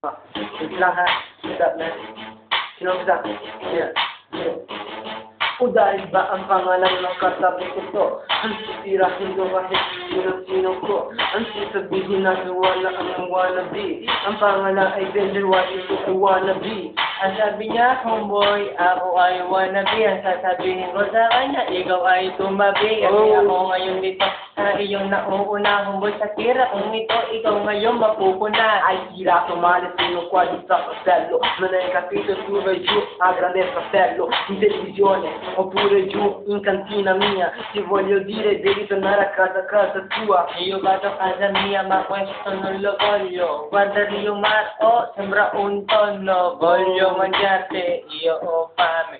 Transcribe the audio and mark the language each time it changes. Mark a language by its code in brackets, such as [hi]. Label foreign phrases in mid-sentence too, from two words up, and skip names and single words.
[tl] Wait lang ha. [en] What's up, man? Sino what's up? Yeah. [tl] O dahil ba ang pangalan ng katabi ko to? Ang sisirahin ko kahit sino-sino ko. Ang sasabihin na wala ang wannabe. Ang pangalan ay Bender, what ito ay wannabe. Ang sabi niya, homeboy, ako ay wannabe. Ang sasabihin ko sa kanya, ikaw ay tumabi. Kasi ako ngayon dito sa iyong nauuna, homeboy, sa tira. Kung ito, ikaw ngayon mapupuna. [it] Ai tira male fino qua di fratello. Non hai capito tu vai giù a grande fratello. In televisione oppure giù in cantina mia. Ti voglio dire devi tornare a casa tua. Io vado a casa mia ma questo non lo voglio. Guarda Rio Mar, oh, sembra un tonno. Voglio mangiarti, io ho fame.